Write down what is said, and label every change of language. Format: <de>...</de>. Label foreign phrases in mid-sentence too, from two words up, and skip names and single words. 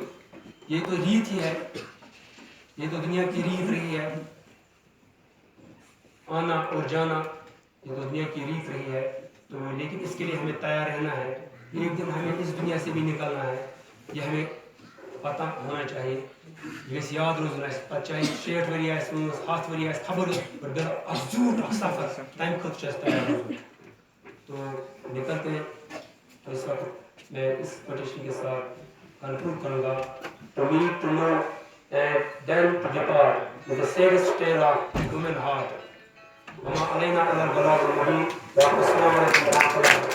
<ur>یہ تو ریت ہی ہے، یہ تو دنیا کی ریت رہی ہے، آنا اور جانا یہ تو دنیا کی ریت رہی ہے. تو لیکن اس کے لیے ہمیں تیار رہنا ہے. ایک دن ہمیں اس دنیا سے بھی نکلنا ہے، یہ ہمیں پتہ ہونا چاہیے.</ur> <ks>یہ یاد روزن پتہ چاہے 60 ؤری آسہِ وٲنٛس 100 ؤری آسہِ خبر مگر اکھ زیوٗٹھ اکھ سفر تمہِ خٲطرٕ چھُ اَسہِ تیار روزُن.</ks> <ur>تو نکلتے ہیں. تو اس وقت میں اس کوٹیشن کے ساتھ کنکلوڈ کروں گا.</ur> <en>To meet, to know, and then to depart with the saddest tale of human heart.</en> <ar>وما علينا إلا البلاغ المبين. والسلام عليكم ورحمة الله.</ar>